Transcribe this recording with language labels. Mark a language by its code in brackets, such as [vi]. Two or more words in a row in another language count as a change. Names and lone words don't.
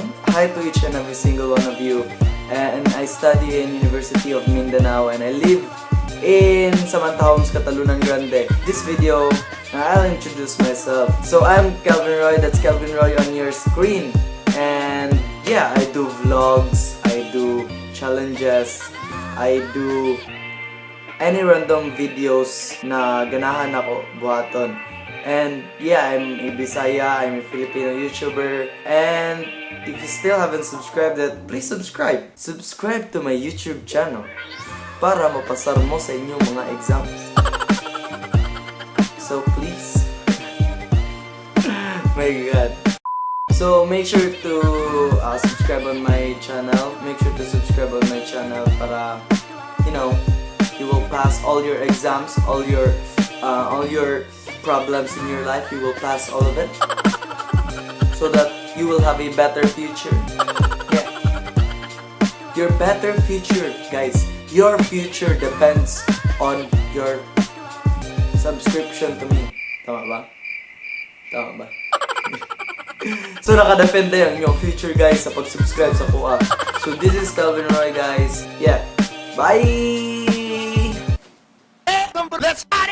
[en] Hi to each and every single one of you. And I study in University of Mindanao and I live in Samantha Homes, Catalunan Grande. This video, I'll introduce myself. So I'm Calvin Roy, that's Calvin Roy on your screen. And yeah, I do vlogs, I do challenges, I do any random videos [ceb] na ganahan ako buhaton. [en] And yeah, I'm a Bisaya, I'm a Filipino YouTuber. And if you still haven't subscribed yet, please subscribe. Subscribe to my YouTube channel [ceb] para mapasar mo sa inyong mga exams. [en] So please. My God. So make sure to subscribe on my channel. Make sure to subscribe on my channel para, you know, you will pass all your exams, all your problems in your life. You will pass all of it, so that you will have a better future. Yeah, your better future, guys. Your future depends on your subscription to me. [ceb] Tama ba? Tama ba? So nakadepende ang inyong [en] future guys [ceb] sa pag-subscribe sa kuha. [en] So this is Calvin Roy guys. Yeah. Bye! Let's